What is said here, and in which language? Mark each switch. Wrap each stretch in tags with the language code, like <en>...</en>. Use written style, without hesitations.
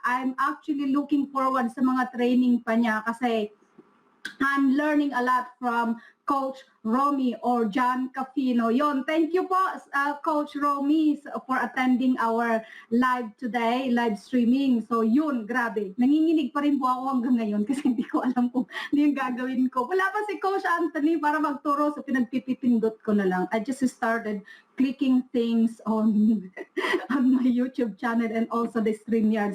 <en>I'm actually looking forward</en> <tl>sa mga training pa niya kasi</tl> <en>I'm learning a lot from Coach Romy or John Capino. Yon, thank you po, Coach Romy, for attending our live today, live streaming.</en> <tl>So yun, grabe. Nanginginig pa rin po ako hanggang ngayon kasi hindi ko alam kung ano yung gagawin ko. Wala pa si Coach Anthony para magturo, so pinagpipipindot ko na lang.</tl> <en>I just started clicking things on my YouTube channel and also the StreamYard.</en>